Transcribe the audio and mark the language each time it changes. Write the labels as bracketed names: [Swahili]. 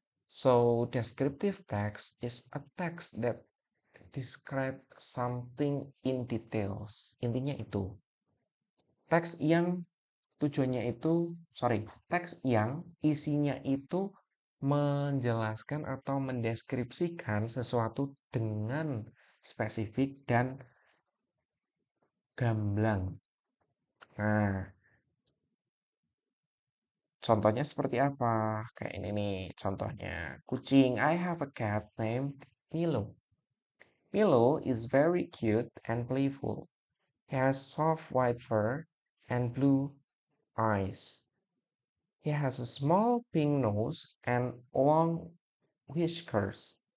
[English] So, descriptive text is a text that describe something in details. [Indonesian] Intinya itu. Teks yang tujuannya itu, teks yang isinya itu menjelaskan atau mendeskripsikan sesuatu dengan spesifik dan gamblang. Nah, contohnya seperti apa? Kayak ini nih contohnya. [English] Kucing, I have a cat named Milo. Milo is very cute and playful. He has soft white fur and blue eyes. He has a small pink nose and long whiskers.